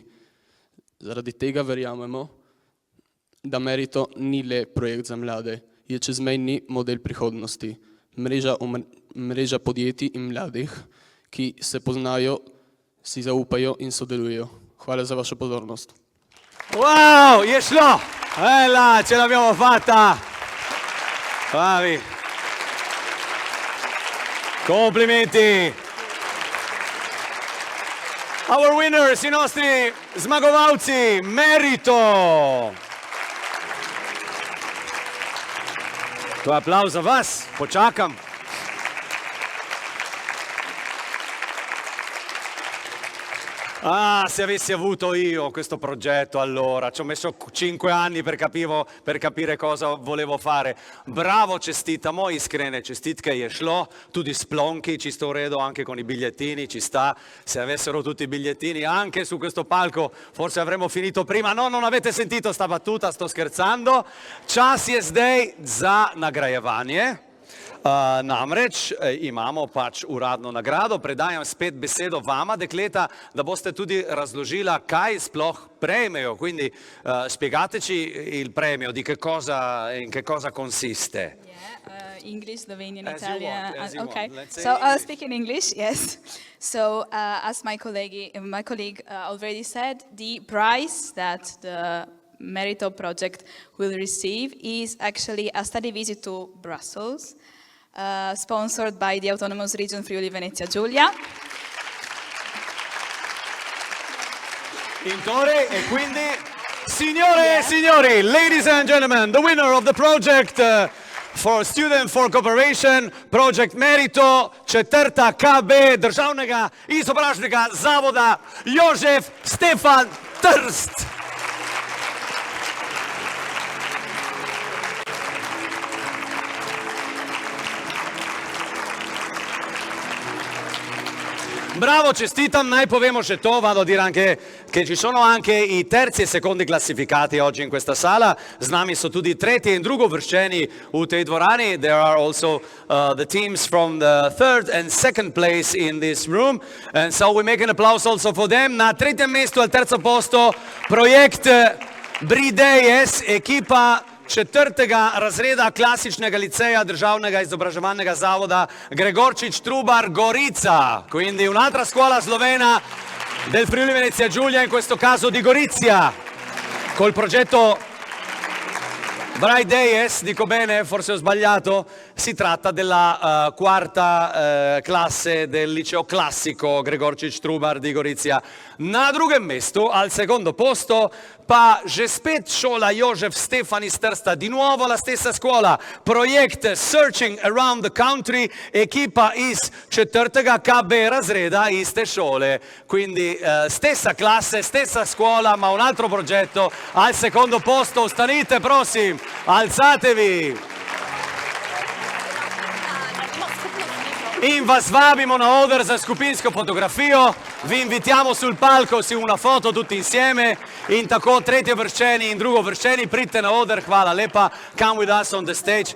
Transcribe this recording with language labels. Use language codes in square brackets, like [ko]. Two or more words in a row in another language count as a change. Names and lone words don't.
[sl] Zaradi tega verjamemo, da Merito ni le projekt za mlade, je čezmejni model prihodnosti. Mreža podjetij in mladih, ki se poznajo, si zaupajo in sodelujo. Hvala za vašo pozornost. Wow, je šlo! [it] Ela, ce l'abbiamo fatta! Bravi! Complimenti! [en] Our winners, [it] i nostri zmagovalci, Merito! [sl] To je applaus za vas, počakam. [it] Ah, se avessi avuto io questo progetto allora, ci ho messo 5 anni per capire cosa volevo fare. [sl] Bravo Čestita, moje iskrene čestitke je šlo, tudi splonki, čisto v redu, [it] anche con i bigliettini, ci sta. Se avessero tutti i bigliettini anche su questo palco, forse avremmo finito prima. No, non avete sentito sta battuta, sto scherzando. [sl] Čas je zdaj za nagrajevanje. Namreč imamo pač uradno nagrado, predajam spet besedo vama, dekleta, da boste tudi razložila, kaj sploh prejmejo, [it] quindi spiegateci il premio, in che cosa consiste. [en] English, Slovenian, As you Italian. want, as you Okay, want. so I'll speak in English, yes. So as my colleague already said, the prize that the Merito project will receive is actually a study visit to Brussels, sponsored by the Autonomous Region Friuli Venezia Giulia. [it] Intore, e quindi, signore e signori, [en] ladies and gentlemen, the winner of the project for Student for Cooperation, Project Merito, [sl] četrta KB državnega izobražnega zavoda Jožef Stefan Trst. Bravo, čestitam, naj povemo še to, [it] vado a dire anche che ci sono anche i terzi e secondi classificati oggi in questa sala, [sl] z nami so tudi tretji in drugovrščeni v tej dvorani. [en] There are also the teams from the third and second place in this room, and so we make an applause also for them. [sl] Na tretjem mestu [it] al terzo posto [sl] projekt Bridejes, ekipa četrtega razreda klasičnega liceja državnega izobraževalnega zavoda Gregorčič Trubar Gorica, [it] quindi un'altra scuola slovena del Friuli Venezia Giulia, in questo caso di Gorizia, col progetto Bridejes, dico bene, forse ho sbagliato, si tratta della quarta classe del liceo classico Gregorčič Trubar di Gorizia. [sl] Na drugem mestu, [it] al secondo posto, [sl] pa že spet šola Jožef Stefan iz Trsta, [it] di nuovo la stessa scuola, [sl] projekt Searching Around the Country, ekipa iz četrtega KB razreda iste šole, [it] quindi stessa classe, stessa scuola, ma un altro progetto al secondo posto. [sl] Stanite, prosim, alzatevi. In vas vabimo na oder za skupinsko fotografijo, [it] vi invitiamo sul palco, si una foto tutti insieme, [sl] in tako tretjevrščeni in drugovrščeni, pridite na oder, hvala lepa, [en] come with us on the stage.